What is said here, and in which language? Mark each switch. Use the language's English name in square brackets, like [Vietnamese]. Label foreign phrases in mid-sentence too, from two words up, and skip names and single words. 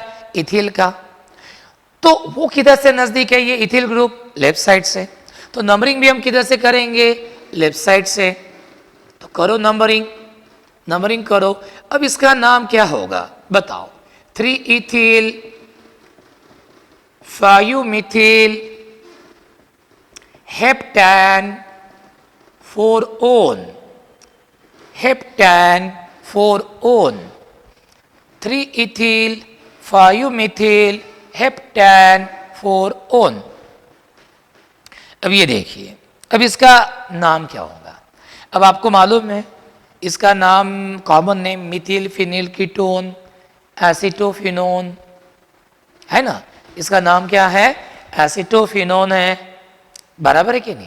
[Hindi] इथिल का। तो वो किधर से नजदीक है? ये [English] ethyl group left side [Hindi] से। तो नंबरिंग भी हम किधर से करेंगे? [English] left side [Hindi] से। तो करो नंबरिंग, नंबरिंग करो। अब इसका नाम क्या होगा बताओ? [English] 3 इथिल 5 methyl heptane 4 on, heptane 4 on, 3 ethyl 5 methyl heptane 4 on। [Hindi] अब ये देखिए, अब इसका नाम क्या होगा। अब आपको मालूम है इसका नाम [English] common name methyl phenyl ketone acetophenone [Hindi] है ना। इसका नाम क्या है, एसिटोफिनोन है, बराबर है कि नहीं।